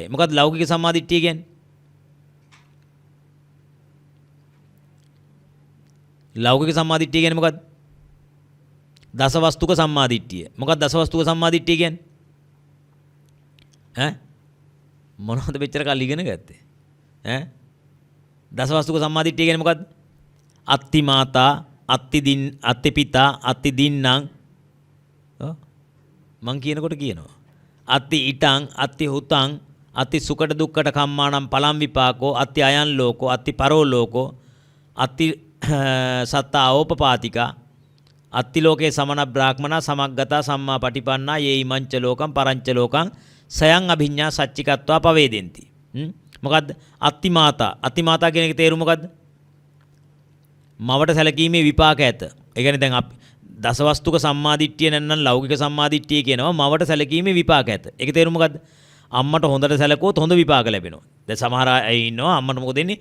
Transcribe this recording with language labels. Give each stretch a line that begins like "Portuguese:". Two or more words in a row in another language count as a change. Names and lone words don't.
Sinhala: මොකද්ද ලෞකික සම්මා දිට්ඨිය කියන්නේ? ලෞකික සම්මා දිට්ඨිය කියන්නේ මොකද්ද? දසවස්තුක සම්මා දිට්ඨිය. මොකක්ද දසවස්තුක සම්මා දිට්ඨිය කියන්නේ? මොනවද මෙච්චර කල් ඉගෙන ගත්තේ? දසවස්තුක සම්මා දිට්ඨිය කියන්නේ මොකද්ද?
Pali: අත්ති මාතා, අත්ති පිතා, අත්ති දින්නම්.
Sinhala: මං කියනකොට කියනවා.
Pali: අත්ති ඉටං, අත්ති හුතං, අත්ති සුකට දුක්කට කම්මානම් පලම් විපාකෝ, අත්ති අයන් ලෝකෝ, අත්ති පරෝ ලෝකෝ, අත්ති සත්තා ඕපපාතිකා, අත්ති ලෝකේ සමන බ්‍රාහ්මනා සමග්ගතා සම්මා පටිපන්නා යේ ඉමංච ලෝකං පරංච ලෝකං සයං අභිඤ්ඤා සච්චිකත්වා පවේදෙන්ති.
Sinhala: මොකද්ද?
Pali: අත්ති මාතා. අත්ති මාතා
Sinhala: කියන එකේ තේරුම මොකද්ද? මවට සැලකීමේ විපාක ඇත. ඒ කියන්නේ දැන් අපි දසවස්තුක සම්මාදිට්ඨිය නැත්නම් ලෞකික සම්මාදිට්ඨිය කියනවා මවට සැලකීමේ විපාක ඇත. ඒකේ තේරුම මොකද්ද? අම්මට හොඳට සැලකුවොත් හොඳ විපාක ලැබෙනවා. දැන් සමහර අය ඉන්නවා අම්මට මොකද දෙන්නේ?